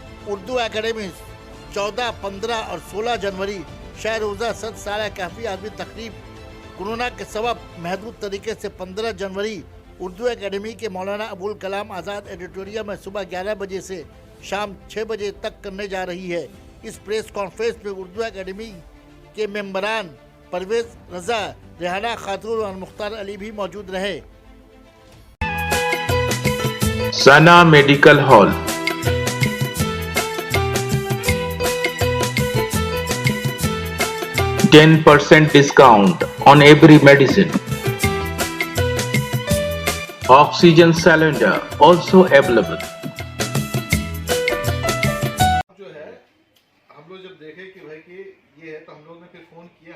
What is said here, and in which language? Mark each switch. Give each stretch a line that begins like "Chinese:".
Hindi: Urdu academy 14, 15 और 16 जनवरी शहरोज़ा 7 साल कैफी आदमी तकरीब कोरोना के सबब महदूद तरीके से 15 जनवरी उर्दू एकेडमी के मौलाना अबुल कलाम आज़ाद एडिटोरियम में सुबह 11 बजे से शाम 6 बजे तक करने जा रही है। इस प्रेस कॉन्फ्रेंस में उर्दू एकेडमी के मेंबरान परवेज रजा, रेहाना खातून और मुख्तार अली भी मौजूद रहे।
English: Sana medical hall, %10 discount on every medicine. Oxygen cylinder also available.
Hindi: जो है हम लोग जब देखे कि भाई कि ये है तो हम लोग ने फिर फ़ोन किया।